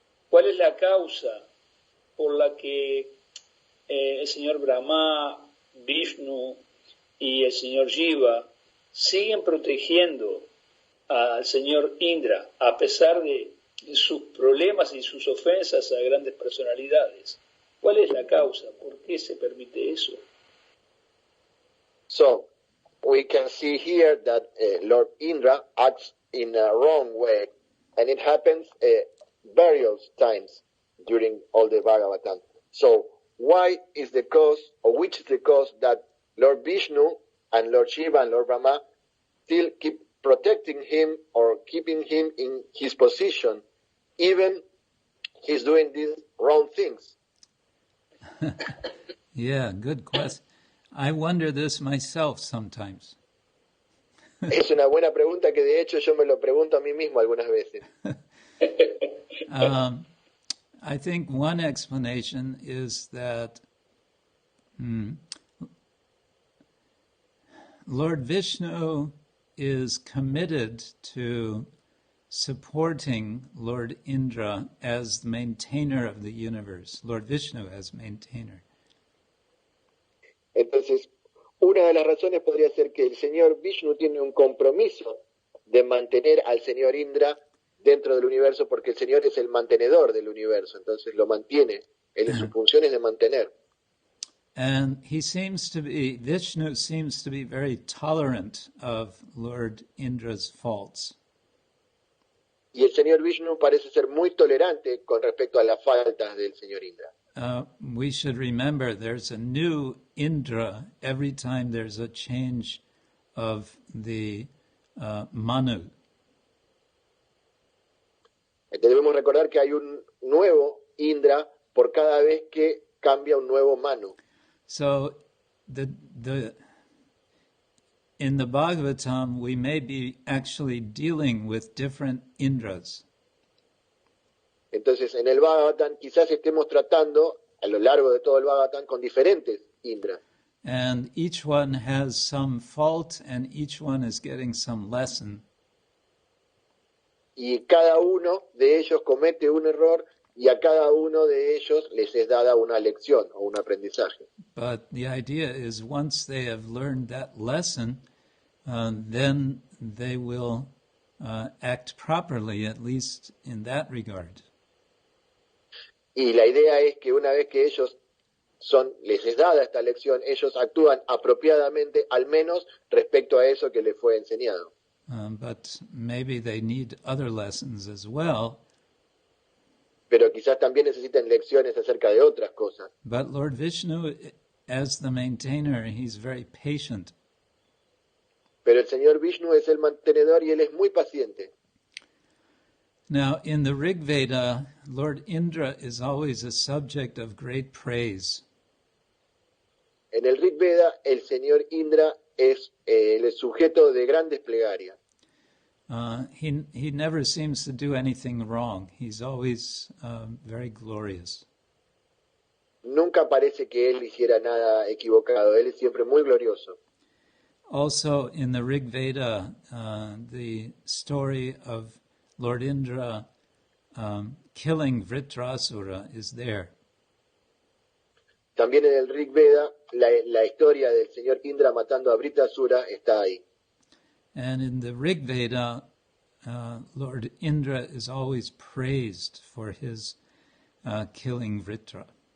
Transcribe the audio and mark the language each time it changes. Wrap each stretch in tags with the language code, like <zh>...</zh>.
<es>¿Cuál es la causa por la que el señor Brahma, Vishnu y el señor Shiva siguen protegiendo al señor Indra a pesar de sus problemas y sus ofensas a grandes personalidades? ¿Cuál es la causa? ¿Por qué se permite eso?</es> <en>So, we can see here that Lord Indra acts in a wrong way, and it happens various times during all the Bhagavatam. So, why is the cause, or which is the cause that Lord Vishnu and Lord Shiva and Lord Brahma still keep protecting him or keeping him in his position, even he's doing these wrong things? Yeah, good question. I wonder this myself sometimes.</en> <es>Es una buena pregunta que de hecho yo me lo pregunto a mí mismo algunas veces.</es> <en>I think one explanation is that Lord Vishnu is committed to supporting Lord Indra as the maintainer of the universe, Lord Vishnu as maintainer.</en> <es>Entonces, una de las razones podría ser que el señor Vishnu tiene un compromiso de mantener al señor Indra dentro del universo porque el señor es el mantenedor del universo, entonces lo mantiene, su función es de mantener.</es> <en>And Vishnu seems to be very tolerant of Lord Indra's faults.</en> <es>Y el señor Vishnu parece ser muy tolerante con respecto a las faltas del señor Indra.</es> <en>We should remember there's a new Indra every time there's a change of the Manu.</en> <es>Debemos recordar que hay un nuevo Indra por cada vez que cambia un nuevo Manu.</es> <en>So in the Bhagavatam, we may be actually dealing with different Indras.</en> <es>Entonces, en el Bhagavatam quizás estemos tratando, a lo largo de todo el Bhagavatam, con diferentes Indras.</es> <en>And each one has some fault, and each one is getting some lesson.</en> <es>Y cada uno de ellos comete un error, y a cada uno de ellos les es dada una lección o un aprendizaje.</es> <en>But the idea is once they have learned that lesson, then they will act properly, at least in that regard.</en> <es>Y la idea es que una vez que ellos les es dada esta lección, ellos actúan apropiadamente, al menos respecto a eso que les fue enseñado.</es> <en>But maybe they need other lessons as well.</en> <es>Pero quizás también necesiten lecciones acerca de otras cosas.</es> <en>But Lord Vishnu, as the maintainer, he's very patient.</en> <es>Pero el señor Vishnu es el mantenedor y él es muy paciente.</es> <en>Now, in the Rig Veda, Lord Indra is always a subject of great praise.</en> <es>En el Rig Veda, el señor Indra es el sujeto de grandes plegarias.</es> <en>He never seems to do anything wrong. He's always very glorious.</en> <es>Nunca parece que él hiciera nada equivocado. Él es siempre muy glorioso.</es> <en>Also, in the Rig Veda, the story of Lord Indra killing Vritrasura is there.</en> <es>También en el Rig Veda, la historia del señor Indra matando a Vritrasura está ahí.</es> <en>And in the Rig Veda, Lord Indra is always praised for his killing Vritra.</en>